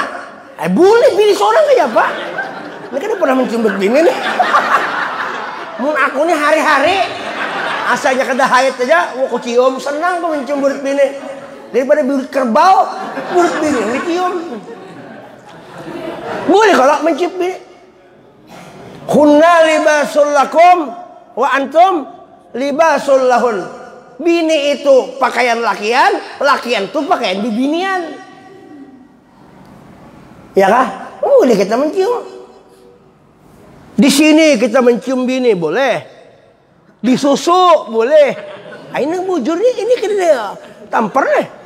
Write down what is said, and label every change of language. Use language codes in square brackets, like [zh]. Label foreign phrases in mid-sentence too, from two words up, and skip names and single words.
[bjn] Boleh bini seorang aja pak. Ini kan pernah mencium burit bini nih. Mun aku nih hari-hari asalnya kada haid aja, aku cium senang kok mencium burit bini. Daripada burit kerbau, burit bini yang dicium. Boleh kalau mencium bini. [ar] هن لباس لكم وأنتم لباس لهن. [bjn] Bini itu pakaian lakian itu pakaian bibinian. Ya kah? Boleh kita mencium. Di sini kita mencium bini boleh. Di susu boleh. Ini bujur nih ini kena tampar deh.